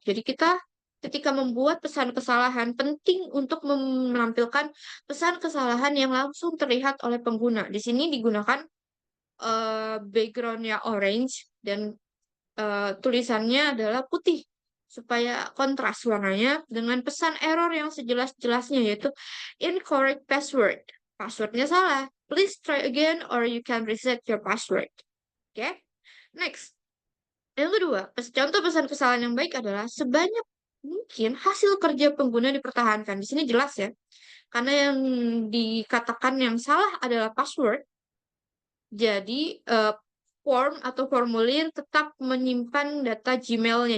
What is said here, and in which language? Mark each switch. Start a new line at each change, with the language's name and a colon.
Indonesian: Jadi kita ketika membuat pesan kesalahan penting untuk menampilkan pesan kesalahan yang langsung terlihat oleh pengguna. Di sini digunakan backgroundnya orange dan tulisannya adalah putih supaya kontras warnanya dengan pesan error yang sejelas-jelasnya, yaitu
English: incorrect password.
Indonesian: Passwordnya salah.
English: Please try again or you can reset your password. Oke?
Indonesian: Okay? Next. Yang kedua, contoh pesan kesalahan yang baik adalah Mungkin hasil kerja pengguna dipertahankan. Di sini jelas ya, karena yang dikatakan yang salah adalah password. Jadi, form atau formulir tetap menyimpan data Gmail-nya.